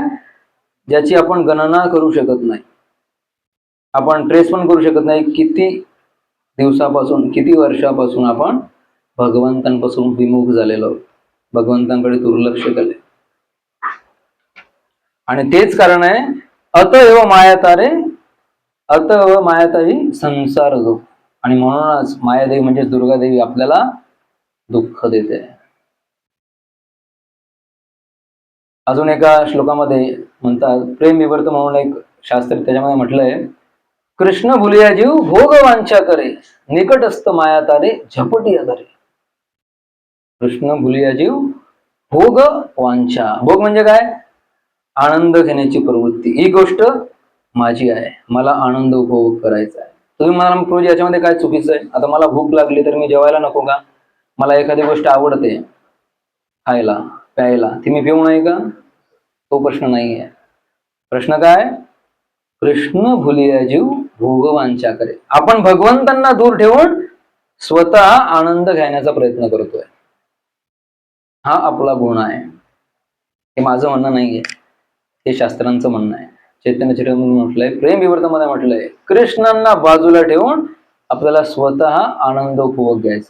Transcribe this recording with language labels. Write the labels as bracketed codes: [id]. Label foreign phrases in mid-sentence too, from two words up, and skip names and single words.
[mr] ज्याची आपण गणना करू शकत नाही, आपण ट्रेस पण करू शकत नाही, किती दिवसापासून, किती वर्षापासून आपण भगवंतांपासून विमुख झालेलो आहोत, भगवंतांकडे दुर्लक्ष केले. आणि तेच कारण आहे [bn] অতএব মায়াতারে অতএব মায়াতাহি সংসার দুঃখ. [mr] आणि म्हणूनच मायादेवी म्हणजे दुर्गादेवी आपल्याला दुःख देते. अजून एका श्लोकामध्ये म्हणतात, प्रेम विवर्त म्हणून एक शास्त्र, त्याच्यामध्ये म्हटलंय, [bn] কৃষ্ণ ভুলিয়া জীব ভোগ বাঞ্ছা করে, নিকটস্থ মায়া তারে ঝাপটি ধরে. কৃষ্ণ ভুলিয়া জীব ভোগ বাঞ্ছা. [mr] भोग म्हणजे काय? आनंद घेण्याची प्रवृत्ती. ही गोष्ट माझी आहे, मला आनंद उपभोग करायचा आहे. तुम्ही म्हणाल प्रभू याच्यामध्ये काय चुकीचं आहे? आता मला भूक लागली तर मी जेवायला नको का? मला एखादी गोष्ट आवडते खायला प्यायला, ती मी पिऊ नये का? तो प्रश्न नाही आहे. प्रश्न काय? [bn] কৃষ্ণ ভুলিয়া জীব ভোগবাঞ্ছা করে. [mr] आपण भगवंतांना दूर ठेवून स्वतः आनंद घेण्याचा प्रयत्न करतोय. हा आपला गुण आहे. हे माझं म्हणणं नाहीये, हे शास्त्रांचं म्हणणं आहे. चैतन्य चरित्रामध्ये म्हटलंय, प्रेम विवर्तमध्ये म्हटलंय, कृष्णांना बाजूला ठेवून आपल्याला स्वतः आनंद उपभोग घ्यायचा.